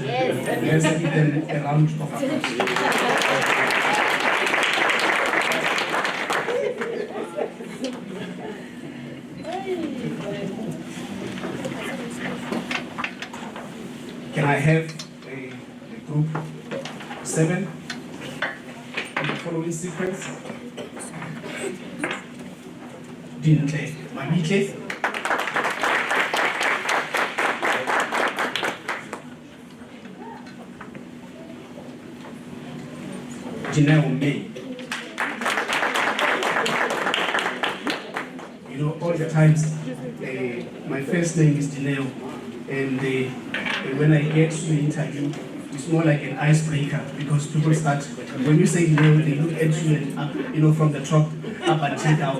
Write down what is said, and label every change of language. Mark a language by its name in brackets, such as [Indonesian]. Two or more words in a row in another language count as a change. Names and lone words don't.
[English] Let's give them a round of applause. Can I have a group 7 in the following sequence? Dintle Mamitle. Dineo May. All the times, my first name is Dineo, and when I get to the interview, it's more like an icebreaker, because people start, when you say Dineo, they look at you and, from the top up until down.